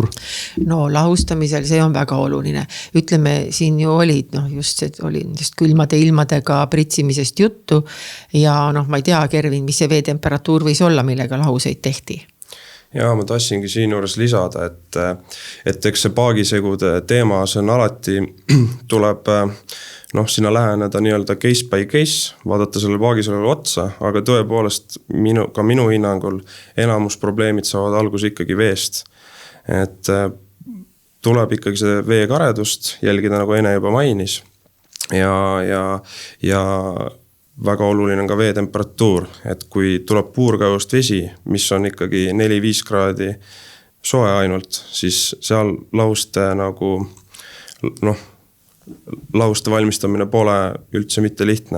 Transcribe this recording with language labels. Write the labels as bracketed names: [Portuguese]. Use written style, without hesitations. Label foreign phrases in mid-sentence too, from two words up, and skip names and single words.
[Estonian] No lahustamisel see on väga oluline. Ütleme, siin ju olid, oli külmade ilmadega pritsimisest juttu ja ma ei tea, Kervin, mis see vee temperatuur võis olla, millega lahuseid tehti? Ja ma tassingi siin juures lisada, et eks see paagisegude teema, see on alati tuleb sinna läheneda nii-öelda [English] case by case, [Estonian] vaadata selle paagisegule otsa, aga tõepoolest ka minu hinnangul enamus probleemid saavad algus ikkagi veest. Et tuleb ikkagi see vee karedust jälgida, nagu Ene juba mainis ja väga oluline on ka vee temperatuur, et kui tuleb puurkaevust vesi, mis on ikkagi 4-5 kraadi soe ainult, siis seal lahuste lahuste valmistamine pole üldse mitte lihtne.